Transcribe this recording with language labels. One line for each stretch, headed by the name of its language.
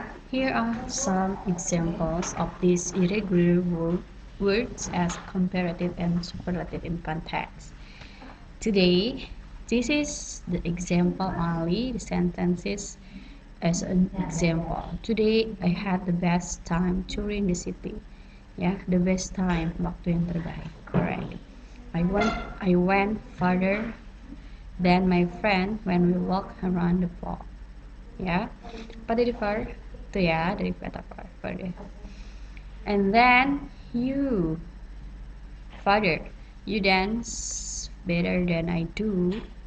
English: Here are some examples of these irregular words as comparative and superlative in context. Today, this is the example only, the sentences as an example. Today, I had the best time touring the city. Yeah, the best time,
Indonesian: waktu yang terbaik.
English: Correct. I went farther than my friend when we walked around the block.
Indonesian: Ya, apa dari far? Itu ya, dari kata further.
English: And then you, farther, you dance better than I do.